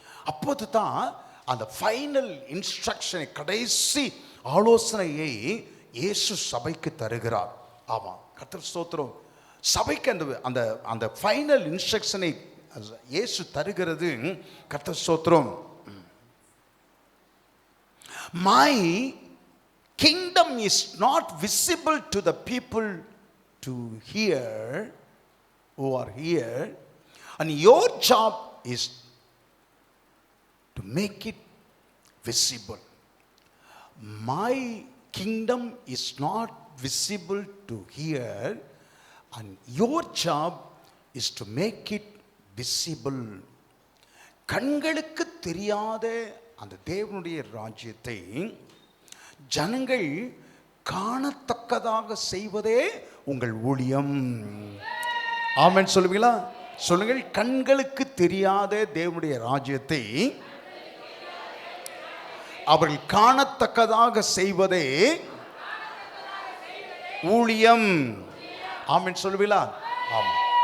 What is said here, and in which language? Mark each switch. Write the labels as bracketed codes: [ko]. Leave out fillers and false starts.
[ta] அப்போது தான் அந்த ஃபைனல் இன்ஸ்ட்ரக்ஷனை, கடைசி ஆலோசனையை இயேசு சபைக்கு தருகிறார். ஆமாம், கர்த்தர் ஸ்தோத்திரம். சபைக்கு அந்த அந்த அந்த ஃபைனல் இன்ஸ்ட்ரக்ஷனை இயேசு தருகிறது. கர்த்தர் ஸ்தோத்திரம். [en] My kingdom is not visible to the people to hear who are here, and your job is to make it visible. My kingdom is not visible to hear, and your job is to make it visible. [ta] கண்களுக்கு தெரியாத அந்த தேவனுடைய ராஜ்யத்தை ஜனங்கள் காணத்தக்கதாக செய்வதே உங்கள் ஊழியம். ஆமென் சொல்லுவீங்களா? சொல்லுங்கள். கண்களுக்கு தெரியாத தேவனுடைய ராஜ்யத்தை அவர்கள் காணத்தக்கதாக செய்வதே ஊழியம். ஆமென் சொல்லுவீங்களா? ஆமாம்.